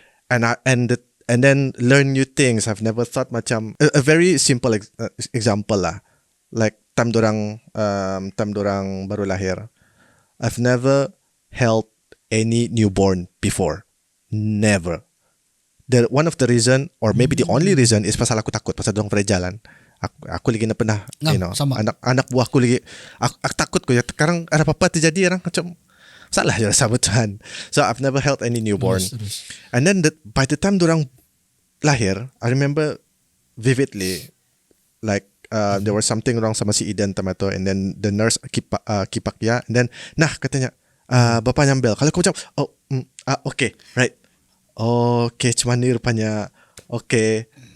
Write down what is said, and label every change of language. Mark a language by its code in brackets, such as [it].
[en] And then learn new things. I've never thought macam a very simple example lah. Like time [ms] dorang baru lahir, [en] I've never held any newborn before. Never. One of the reason, or maybe the only reason, is [ms] pasal aku takut pasal dorang [en] fragile. [ms] Aku lagi na pernah, sama. anak buah aku lagi, aku takut ko. Sekarang ada apa-apa terjadi, orang macam salah je sama Tuhan. [en] So I've never held any newborn. [ms] Terus. [en] And then by the time [ms] dorang lahir, [en] I remember vividly, like there was something wrong [ms] sama si Eden Tomato, [en] and then the nurse [ms] kipak dia, [en] and then [ms] katanya bapa nyambel. Kalau aku macam okay, right, okay, cuman ni rupanya okay.